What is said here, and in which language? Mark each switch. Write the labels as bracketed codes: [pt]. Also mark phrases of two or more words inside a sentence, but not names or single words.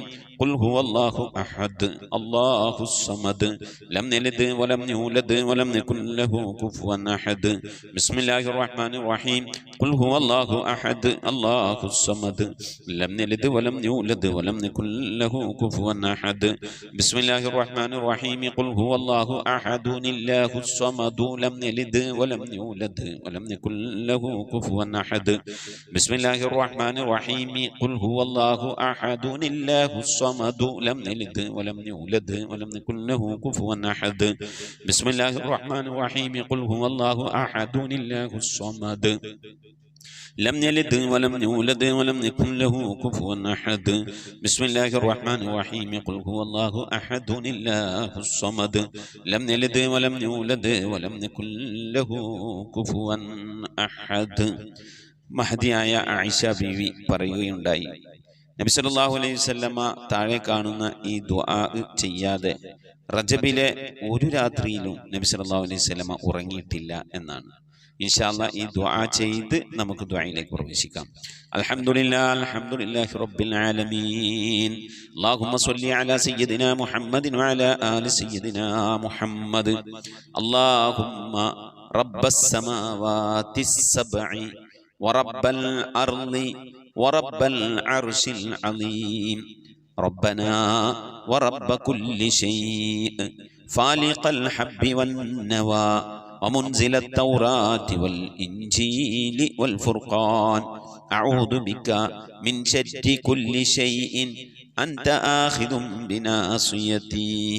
[ar] قل هو الله أحد الله الصمد لم يلد ولم يولد ولم يكن له كفوا أحد. بسم الله الرحمن الرحيم. قل هو الله أحد الله الصمد لم يلد ولم يولد ولم يكن له كفوا أحد. بسم الله الرحمن الرحيم. قل هو الله أحد الله الصمد لم يلد ولم يولد ولم يكن له كفوا أحد. بسم الله الرحمن الرحيم. قل هو الله أحد الله الصمد لم يلد ولم يولد ولم يكن له كفوا أحد. بسم الله الرحمن الرحيم. قل هو الله أحد الله الصمد لم يلد ولم يولد ولم يكن له كفوا أحد. بسم الله الرحمن الرحيم. قل هو الله أحد الله الصمد لم يلد ولم يولد ولم يكن له كفوا أحد. [ml] മഹദിയായ ആയിഷ ബീവി പറയുകയുണ്ടായി, നബി [ar] صلى الله عليه وسلم [ml] താഴെ കാണുന്ന ഈ ദുആ ചെയ്യാതെ റജബിലെ ഒരു രാത്രിയിലും നബി [ar] صلى الله عليه وسلم [ml] ഉറങ്ങിയിട്ടില്ല എന്നാണ്. [ar] إن شاء الله [ml] ഈ ദുആ ചെയ്ത് നമുക്ക് ദുആയിലേക്ക് പ്രവേശിക്കാം. [ar] الحمد لله رب العالمين. اللهم صل على سيدنا محمد وعلى آل سيدنا محمد. اللهم رب السماوات السبع ورب الأرض ورب العرش العظيم. ربنا ورب كل شيء فالق الحب والنوى ومنزل التوراة والإنجيل والفرقان أعوذ بك من شر كل شيء أنت آخذ بناصيتي.